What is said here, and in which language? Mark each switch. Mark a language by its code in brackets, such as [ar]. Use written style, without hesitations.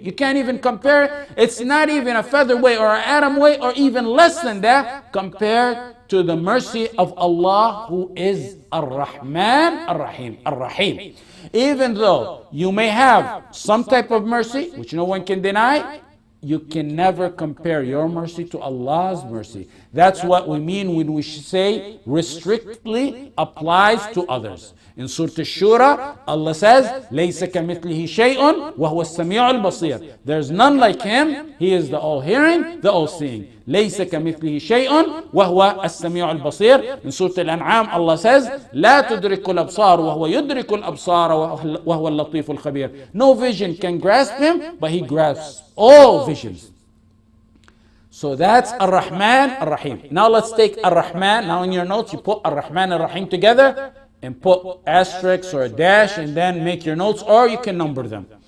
[en] You can't even compare. It's not even a feather weight or an atom weight or even less than that compared to the mercy of Allah, who is Ar-Rahman, Ar-Rahim, Ar-Rahim. Even though you may have some type of mercy, which no one can deny, you can never compare your mercy to Allah's mercy. That's what we mean when we say restrictly applies to others. In Surah Ash-Shura, Allah says, [ar] لَيْسَ كَمِثْلِهِ شَيْءٌ وَهُوَ السَّمِيعُ الْبَصِيرُ. [en] There's none like Him. He is the all-hearing, the all-seeing. [ar] لَيْسَ كَمِثْلِهِ شَيْءٌ وَهُوَ السَّمِيعُ الْبَصِيرُ. [en] In Surah Al-An'am, Allah says, [ar] لَا تُدْرِكُ الْأَبْصَارُ وَهُوَ يُدْرِكُ الْأَبْصَارَ وَهُوَ اللَّطِيفُ الْخَبِيرُ. [en] No vision can grasp Him, but He grasps all visions. So that's Ar-Rahman, Ar-Rahim. Now let's take Ar-Rahman. Now in your notes, you put Ar-Rahman and Ar-Rahim together and put asterisks or a dash and then make your notes, or you can number them.